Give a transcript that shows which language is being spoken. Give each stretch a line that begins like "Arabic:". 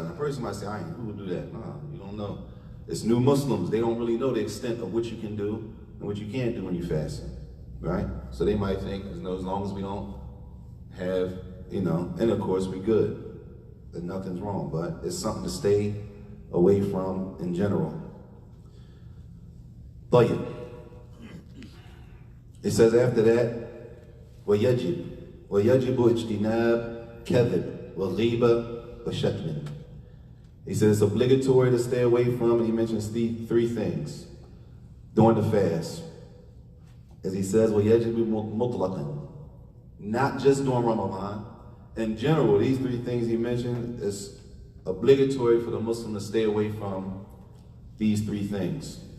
English: And a person might say, who would do that? No, you don't know. It's new Muslims. They don't really know the extent of what you can do and what you can't do when you're fasting, right? So they might think, as long as we don't have, and of course we good. That nothing's wrong, but it's something to stay away from in general.
Arabic: طيب.
English: It says after that,
Arabic: وَيَجِبُ اجْتِنَابُ كَذِبْ وَغِيبَ وَشَتْمٍ.
English: He says it's obligatory to stay away from, and he mentions three things during the fast. As he says,
Arabic: وَيَجِبُ مُطْلَقًا.
English: Not just during Ramadan. In general, these three things he mentioned is obligatory for the Muslim to stay away from these three things.